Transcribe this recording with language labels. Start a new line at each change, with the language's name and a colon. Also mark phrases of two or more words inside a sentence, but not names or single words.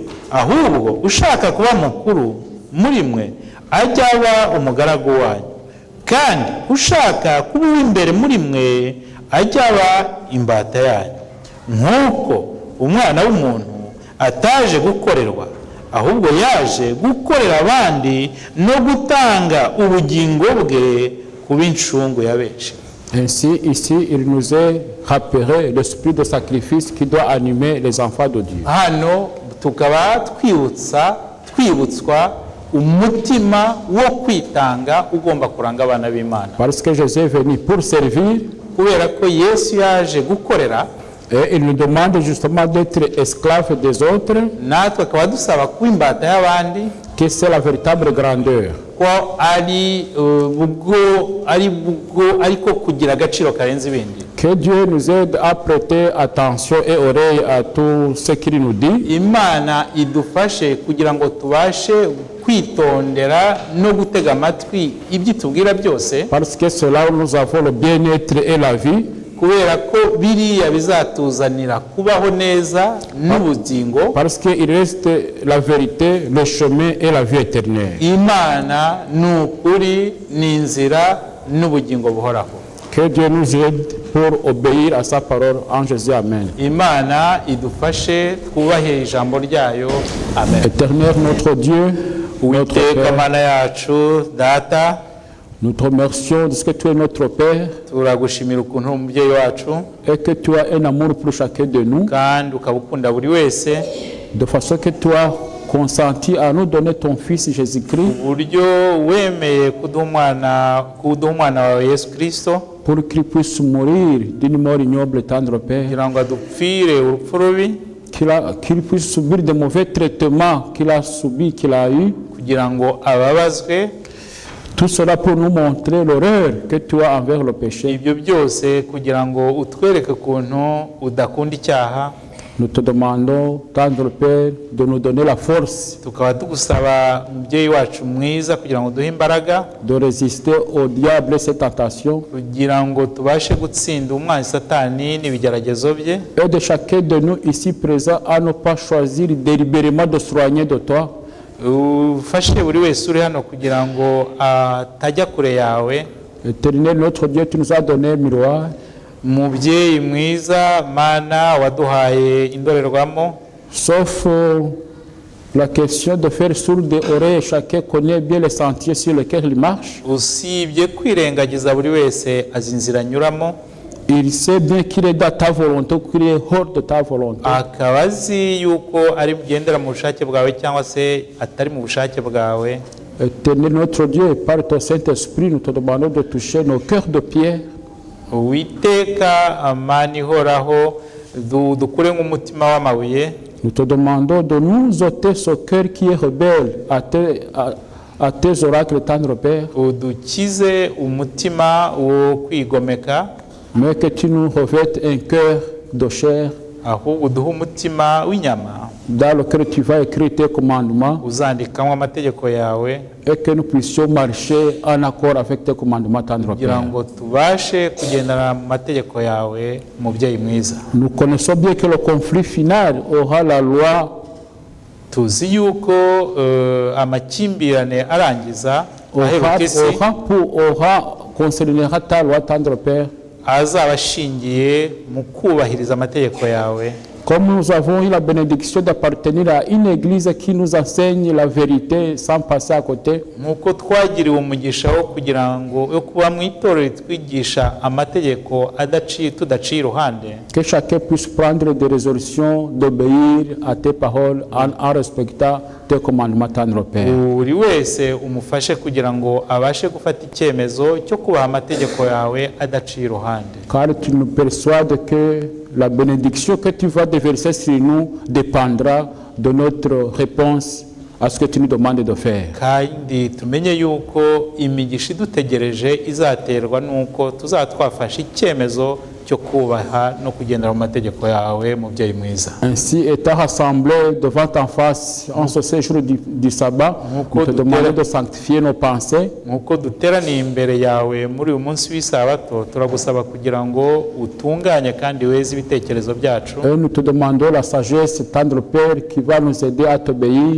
Kinyarwanda: ahubwo ushaka kuba mukuru muri mwe ajya aba umugaragu wanyu, kandi ushaka kuba uw'imbere muri mwe ajye aba imbata yanyu, nk'uko umwana w'umuntu ataje gukorerwa, ahubwo yaje gukorera abandi no gutanga ubugingo bwe kuba incungu ya benshi.
French: Ainsi, ici, il nous est rappelé l'esprit de sacrifice qui doit animer les enfants de Dieu.
Kinyarwanda: Hano tukaba twibutswa umutima wo kwitanga ugomba kuranga abana b'Imana.
French: Parce que Jésus est venu pour servir,
Kinyarwanda: Kubera ko Yesu yaje gukorera,
French: et il nous demande justement d'être esclaves des autres,
Kinyarwanda: natwe akaba dusaba kuba imbata y'abandi,
French: que c'est la véritable grandeur.
Kinyarwanda: ko ariko kugira agaciro karenze ibindi.
French: Que Dieu nous aide à prêter attention et oreille à tout ce qu'il nous dit,
Kinyarwanda: Imana idufashe kugira ngo tubashe kwitondera no gutega amatwi ibyo itubwira byose,
French: parce que c'est là où nous avons le bien-être et la vie.
Kinyarwanda: kubera ko biriya bizatuzanira kubaho neza n'ubugingo.
French: Parce qu'il reste la vérité, le chemin et la vie éternelle.
Kinyarwanda: Imana ni ukuri, ni inzira n'ubugingo buhoraho.
French: Que Dieu nous aide pour obéir à sa parole en Jésus. Amen.
Kinyarwanda: Imana idufashe twubahe ijambo ryayo. Amen.
French: Éternel notre Dieu, notre
Kinyarwanda: Uwiteka
French: Père,
Kinyarwanda: Mana yacu data,
French: nous te remercions de ce que tu es notre Père
Kinyarwanda: turagushimira ukuntu uri umubyeyi wacu
French: et que tu as un amour pour chacun de nous,
Kinyarwanda: kandi ukaba ukunda buri wese,
French: de façon que tu as consenti à nous donner ton Fils Jésus-Christ
Kinyarwanda: uburyo wemeye kuduha umwana wawe Yesu Kristo
French: pour qu'il puisse mourir d'une mort ignoble, tendre Père,
Kinyarwanda: kugira ngo adupfire urupfu rubi,
French: qu'il puisse subir des mauvais traitements qu'il a subis, qu'il a eu.
Kinyarwanda: kugira ngo ababazwe.
French: Tout cela pour nous montrer l'horreur que tu as envers le péché.
Kinyarwanda: Ibyo byose kugira ngo utwereke ukuntu udakunda icyaha.
French: Nous te demandons, tendre Père, de nous donner la force
Kinyarwanda: Tukaba tugusaba umubyeyi wacu mwiza kugira ngo duhe imbaraga,
French: de résister au diable et ses tentations,
Kinyarwanda: kugira ngo tubashe gutsinda umwanzi Satani n'ibigeragezo bye,
French: et de chacun de nous ici présents à ne pas choisir délibérément de s'éloigner de toi,
Kinyarwanda: ufashe buri wese uri hano kugira ngo atajya kure yawe.
French: Éternel notre Dieu, tu nous as donné un miroir.
Kinyarwanda: Mubyeyi mwiza Mana waduhaye indorerwamo,
French: Sauf la question de faire sourde oreille, chacun connaît bien les sentiers sur lesquels il marche.
Kinyarwanda: usibye kwirengagiza buri wese azi inzira anyuramo,
French: Il sait bien qu'il est dans ta volonté ou qu'il est hors de ta volonté.
Kinyarwanda: akaba azi yuko ari bugendera mu bushake bwawe cyangwa se atari mu bushake bwawe.
French: Éternel notre Dieu, par ton Saint-Esprit, nous te demandons de toucher nos cœurs de pierre,
Kinyarwanda: Uwiteka Mana ihoraho, dukure nk'umutima w'amabuye.
French: nous te demandons de nous ôter ce cœur qui est rebelle à tes oracles, tendre Père,
Kinyarwanda: Udukize umutima wo kwigomeka,
French: mais que tu nous revêtes un cœur de chair
Kinyarwanda: ahubwo uduhe umutima w'inyama
French: dans lequel tu vas écrire tes commandements
Kinyarwanda: uzandikamo amategeko yawe,
French: et que nous puissions marcher en accord avec tes commandements, tendre
Kinyarwanda: kugira
French: Père.
Kinyarwanda: ngo tubashe kugendera mu mategeko yawe, mubyeyi mwiza.
French: Nous connaissons bien que le conflit final aura la loi,
Kinyarwanda: Tuzi yuko amakimbirane arangiza aheruka isi
French: concernera ta loi, tendre Père.
Kinyarwanda: azaba ashingiye mu kubahiriza amategeko yawe.
French: Comme nous avons eu la bénédiction d'appartenir à une église qui nous enseigne la vérité sans passer à côté,
Kinyarwanda: nk'uko twagiriwe umugisha wo kugira ngo yo kuba mu itorero ritwigisha amategeko tudaciye iruhande,
French: que chacun puisse prendre des résolutions d'obéir à tes paroles en respectant tes commandements, tendre Père.
Kinyarwanda: buri wese umufashe kugira ngo abashe gufata icyemezo cyo kubaha amategeko yawe adaciye iruhande.
French: Car tu nous persuades que la bénédiction que tu vas déverser sur nous dépendra de notre réponse à ce que tu nous demandes de faire.
Kinyarwanda: Kandi tumenye yuko imigisha idutegereje izaterwa nuko tuzaba twafashe icyemezo cyo kubaha no kugendera mu mategeko yawe, mubyeyi mwiza.
French: Ainsi, étant rassemblés devant ta face en ce séjour du sabbat, nous te demandons de sanctifier nos pensées,
Kinyarwanda: nk'uko duteraniye imbere yawe muri uyu munsi w'isabato, turagusaba kugira ngo utunganye kandi weze ibitekerezo byacu,
French: et nous te demandons la sagesse, tendre Père, qui va nous aider à t'obéir,